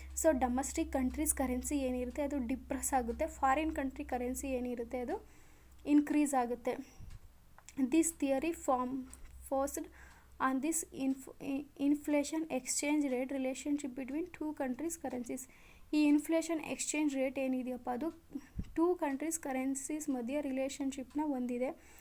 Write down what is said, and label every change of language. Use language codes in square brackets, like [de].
[kn] So domestic countries currency ಏನಿರುತ್ತೆ ಅದು depress ಆಗುತ್ತೆ, ಫಾರಿನ್ ಕಂಟ್ರಿ ಕರೆನ್ಸಿ ಏನಿರುತ್ತೆ ಅದು ಇನ್ಕ್ರೀಸ್ ಆಗುತ್ತೆ. [en] This theory forced on this inflation exchange rate relationship between two countries currencies. [kn] ಈ inflation exchange rate ಏನಿದೆಯಪ್ಪ ಅದು two countries currencies ಮಧ್ಯೆ ರಿಲೇಷನ್ಶಿಪ್ನ ಹೊಂದಿದೆ.